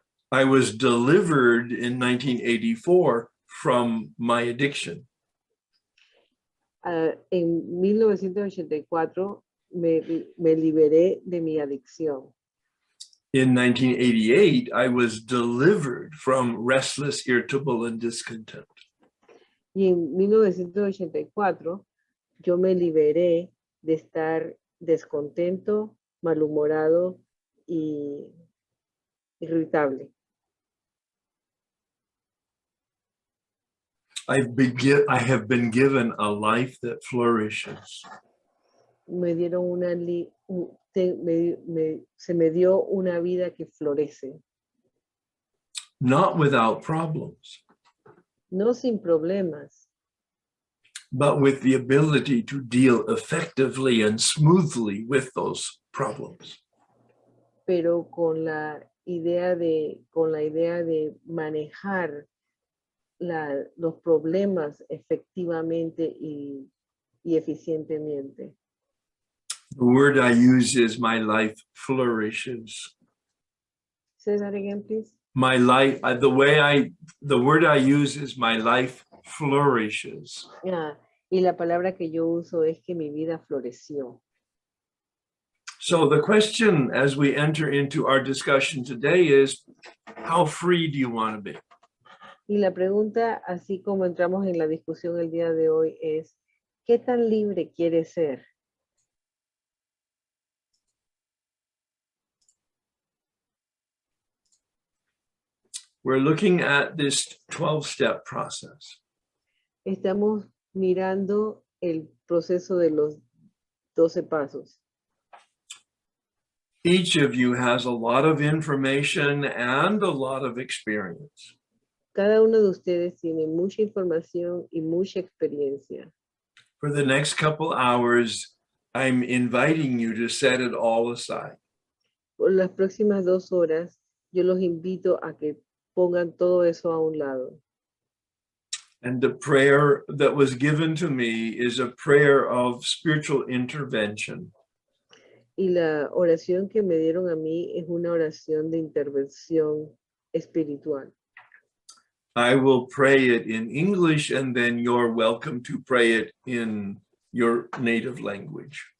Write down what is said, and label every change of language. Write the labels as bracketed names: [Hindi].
[English] I was delivered in 1984 from my addiction. [Spanish] En 1984 me liberé de mi adicción. [English] In 1988, I was delivered from restless, irritable, and discontent. [Spanish] Y en 1984 yo me liberé de estar descontento, malhumorado y irritable. [English] I have been given a life that flourishes. [Spanish] Me dieron se me dio una vida que florece. [English] Not without problems, [Spanish] No sin problemas, [English] but with the ability to deal effectively and smoothly with those problems. [Spanish] pero con la idea de manejar los problemas efectivamente y eficientemente. [English] The word I use is my life flourishes. Say that again, please. My life, the word I use is my life flourishes. [Spanish] Y la palabra que yo uso es que mi vida floreció. [English] So the question as we enter into our discussion today is, how free do you want to be? [Spanish] Y la pregunta, así como entramos en la discusión el día de hoy, es, ¿qué tan libre quieres ser? [English] We're looking at this 12-step process. [Spanish] Estamos mirando el proceso de los 12 pasos. [English] Each of you has a lot of information and a lot of experience. [Spanish] Cada uno de ustedes tiene mucha información y mucha experiencia. [English] For the next couple hours, I'm inviting you to set it all aside. [Spanish] Por las próximas 2 horas, yo los invito a que pongan todo eso a un lado. [English] And the prayer that was given to me is a prayer of spiritual intervention. [Spanish] Y la oración que me dieron a mí es una oración de intervención espiritual. [English] I will pray it in English, and then you're welcome to pray it in your native language.